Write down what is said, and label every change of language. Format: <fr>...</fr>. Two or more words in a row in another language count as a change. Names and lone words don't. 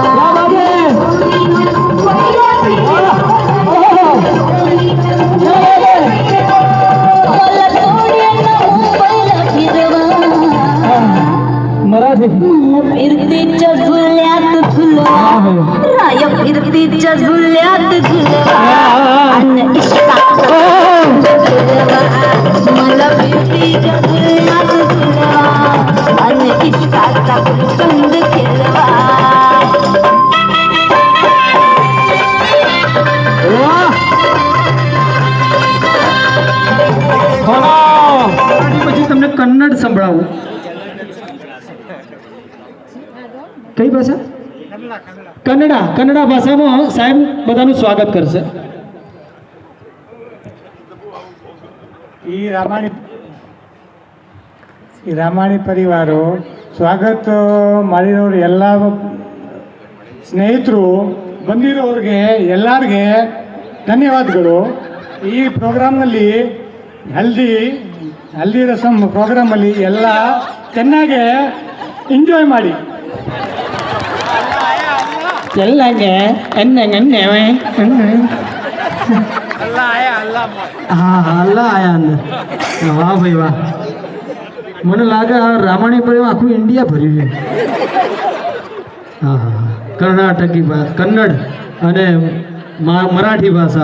<mr>फिरतीच्या झुल्यात झुलवा, राय फिरतीच्या झुल्यात झुलवा, अन इश्काचा झुलवा. मला फिरतीच्या झुल्यात झुलवा, अन इश्काचा गुलकंद खेळवा.</mr> <gu>પછી તમને કન્નડ સંભળાવું. કઈ ભાષા? કન્નડા. કન્નડા ભાષામાં સાહેબ બધાનું સ્વાગત કરશે.</gu> <kn>ಈ ರಾಮಾಯಣ ಪರಿವಾರ ಸ್ವಾಗತ ಮಾಡಿರೋರು ಎಲ್ಲ ಸ್ನೇಹಿತರು ಬಂದಿರೋರಿಗೆ ಎಲ್ಲರಿಗೆ ಧನ್ಯವಾದಗಳು. ಈ ಪ್ರೋಗ್ರಾಮ್ನಲ್ಲಿ ಹಲ್ದಿ ರಸಮ್ ಪ್ರೋಗ್ರಾಮಲ್ಲಿ ಎಲ್ಲ ಚೆನ್ನಾಗಿ ಎಂಜಾಯ್ ಮಾಡಿ.</kn> <gu>ಎಲ್ಲಂಗೆ હા અલ્લા આયા અંદર. વાહ ભાઈ વાહ, મને લાગે આ રામાયણ પર આખું ઇન્ડિયા ભર્યું છે. હા હા કર્ણાટકી ભાષા, કન્નડ અને મરાઠી ભાષા.</gu>